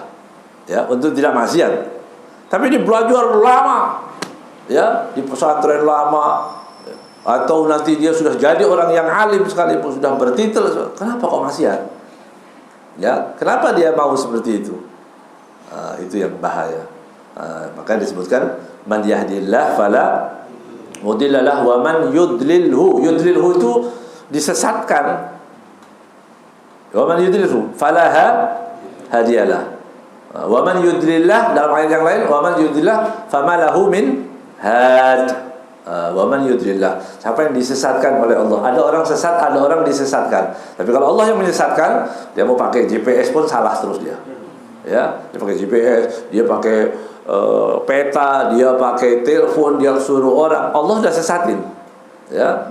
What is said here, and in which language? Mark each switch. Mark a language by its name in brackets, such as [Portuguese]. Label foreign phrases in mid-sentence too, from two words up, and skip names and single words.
[Indonesian] Ya, untuk tidak maksiat. Tapi dia belajar lama. Ya, di pesantren lama, atau nanti dia sudah jadi orang yang alim sekalipun, sudah bertitel, kenapa kok maksiat? Ya, kenapa dia mau seperti itu? Itu yang bahaya. Maka disebutkan [Arabic] من يهد الله فلا مضل له ومن يضلل. [Indonesian] Yudlilhu itu disesatkan. [Arabic] ومن يضلل فلا هادي له. ومن يضلل الله, [Indonesian] dalam ayat yang lain, [Arabic] ومن يضلل الله فما له من هاد. ومن يضلل الله, [Indonesian] siapa yang disesatkan oleh Allah. Ada orang sesat, ada orang disesatkan. Tapi kalau Allah yang menyesatkan, dia mau pakai GPS pun salah terus dia. Ya, dia pakai GPS, dia pakai peta, dia pakai telepon, dia suruh orang. Allah sudah sesatin. Ya.